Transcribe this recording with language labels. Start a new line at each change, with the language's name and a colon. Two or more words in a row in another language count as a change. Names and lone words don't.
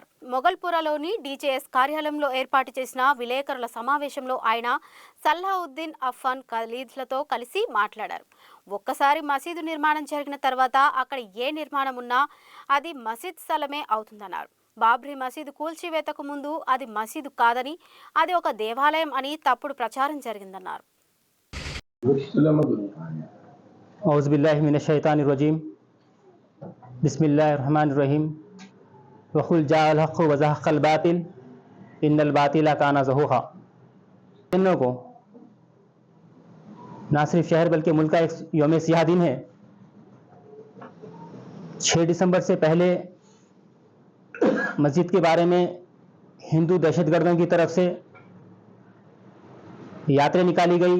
Telugu: మొగల్పురలోని డీజేఎస్ కార్యాలయంలో ఏర్పాటు చేసిన విలేకరుల సమావేశంలో ఆయన సల్లావుద్దీన్ అఫ్ఫాన్ ఖలీద్లతో కలిసి మాట్లాడారు. ఒక్కసారి మసీదు నిర్మాణం జరిగిన తర్వాత అక్కడ ఏ నిర్మాణం ఉన్నా అది మసీద్ స్థలమే అవుతుందన్నారు. బాబ్రీ మసీదు కూల్చివేతకు ముందు అది మసీదు కాదని, అది ఒక దేవాలయం అని తప్పుడు ప్రచారం జరిగిందన్నారు.
Arabic: أعوذ بالله من الشيطان الرجيم بسم الله الرحمن الرحيم وقل جاء الحق وزهق الباطل إن الباطل كان زهوقا.
Urdu: دنوں کو نہ صرف شہر بلکہ ملک کا ایک یوم سیاہ دن ہے. 6 دسمبر سے پہلے مسجد کے بارے میں ہندو دہشت گردوں کی طرف سے یاترا نکالی گئی.